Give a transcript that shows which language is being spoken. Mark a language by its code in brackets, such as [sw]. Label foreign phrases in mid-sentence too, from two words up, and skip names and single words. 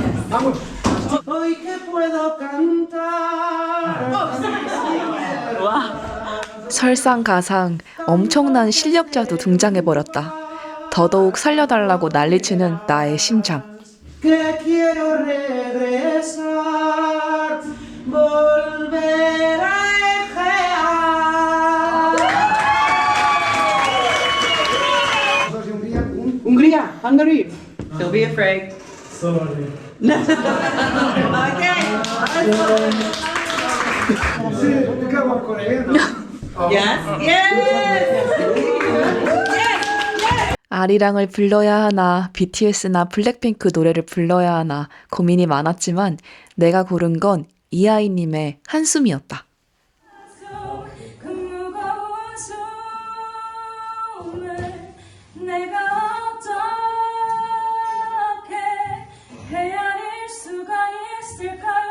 [ko] 설상가상 엄청난 실력자도 등장해버렸다. 더더욱 살려달라고 난리치는 나의 심장. [es] que quiero regresar, volver a Egea. Hungría, [en] Hungary. Don't be afraid. Yes. Yes. [ko] 아리랑을 불러야 하나, BTS나 블랙핑크 노래를 불러야 하나 고민이 많았지만 내가 고른 건 이하이님의 한숨이었다. 그 무거운 숨을 내가 어떻게 헤아릴 수가 있을까요?